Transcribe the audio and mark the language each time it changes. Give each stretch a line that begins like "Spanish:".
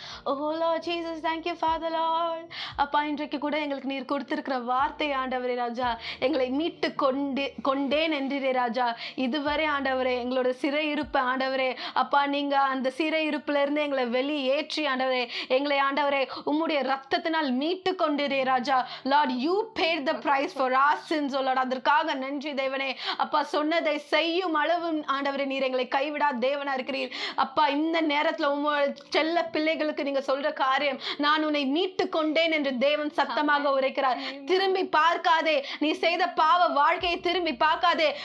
English: Oh Lord Jesus, thank you Father Lord.
Tamil: அப்பா, இன்றைக்கு கூட எங்களுக்கு நீர் கொடுத்திருக்கிற வார்த்தை ஆண்டவரே ராஜா, எங்களை மீட்டு கொண்டேன் என்றே ராஜா. இதுவரை ஆண்டவரே எங்களோட சிறை இருப்பு ஆண்டவரே அப்பா, நீங்க அந்த சிறை இருப்புல இருந்து எங்களை வெளியேற்றி ஆண்டவரே எங்களை ஆண்டவரே உம்முடைய ரத்தத்தினால் மீட்டு கொண்டிரே ராஜா.
English: Lord, you paid the price for our sins, oh Lord.
Tamil: அதற்காக நன்றி தேவனே. அப்பா, சொன்னதை செய்யும் அளவு ஆண்டவரே நீர் எங்களை கைவிடா தேவனா இருக்கிறீர். அப்பா, இந்த நேரத்துல உம்மோட செல்ல பிள்ளைகளுக்கு நீங்க சொல்ற காரியம், நான் உன்னை மீட்டு கொண்டேன் என்று தேவன் சத்தமாக உரைக்கிறார். திரும்பி பார்க்காதே, நீ செய்த பாவ வாழ்க்கையை திரும்பி பார்க்காதே.